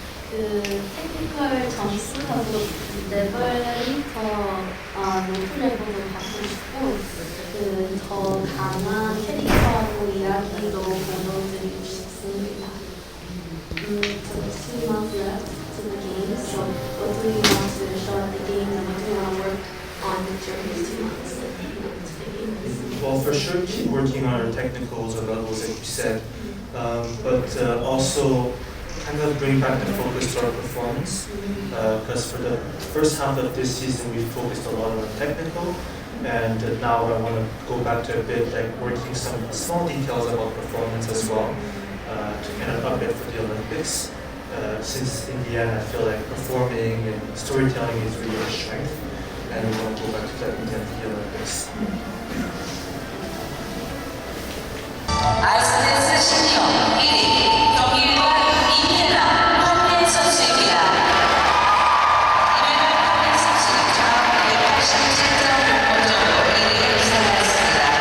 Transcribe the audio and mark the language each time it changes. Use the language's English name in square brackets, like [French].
[Korean] 그 테크니컬 점수하고 레벨이 더 높은 레벨로 받고 싶고 더 강한 캐릭터하고 이야기도 보여드리고 싶습니다. [English] So there's 2 months left to the games. So what do we want to show at the games and what do we want to work on during these 2 months to the games? Well, for sure, keep working on our technicals or levels, like you said, but also kind of bring back the focus to our performance. Because for the first half of this season, we focused a lot on the technical, and now I want to go back to a bit like working some small details about performance as well, to kind of up it for the Olympics. Since in the end, I feel like performing and storytelling is really our strength, and we want to go back to that in the Olympics. [Korean] 아이스댄스 신형 1위 경기일관 이민아 황민 선수입니다. 이민아 황민 선수는 총 187.6점으로 1위에 입상하였습니다.